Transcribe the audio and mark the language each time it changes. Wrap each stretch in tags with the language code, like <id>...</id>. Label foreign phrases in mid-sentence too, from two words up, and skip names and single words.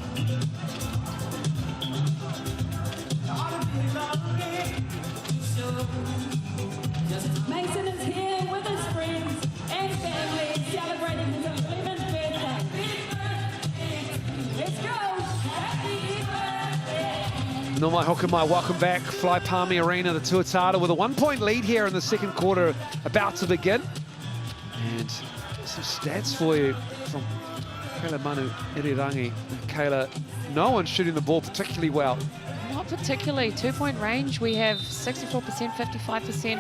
<en>Mason is here with his friends and family celebrating his 11th birthday. Let's go. Happy birthday.</en> <mi>No mai hoka mai,</mi> <en>welcome back. Fly Palmy Arena, the Tuatara with a 1-point lead here in the second quarter about to begin. And some stats for you from Kayla Manu Irirangi. Kayla, no one's shooting the ball particularly well. Not particularly. 2-point range, we have 64%, 55%.</en>